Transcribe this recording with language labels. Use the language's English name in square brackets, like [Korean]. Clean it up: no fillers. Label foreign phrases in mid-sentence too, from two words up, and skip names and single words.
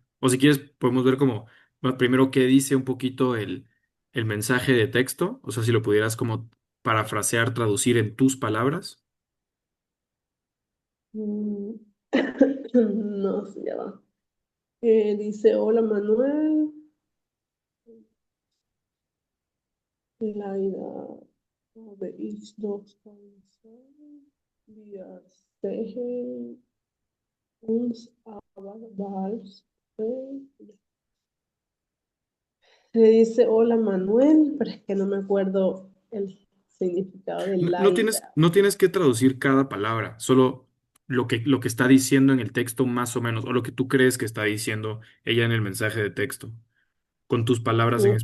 [Spanish] o si quieres podemos ver como primero qué dice un poquito el mensaje de texto, o sea, si lo pudieras como parafrasear, traducir en tus palabras? Mm, No, sí, ya va. Dice, hola Manuel, [German] leider habe ich noch keine Zeit. Wir sehen uns aber bald. [Spanish] Le dice, hola Manuel, pero es que no me acuerdo el significado de No tienes, Laida. no tienes que traducir cada palabra, solo lo que está diciendo en el texto más o menos, o lo que tú crees que está diciendo ella en el mensaje de texto, con tus palabras en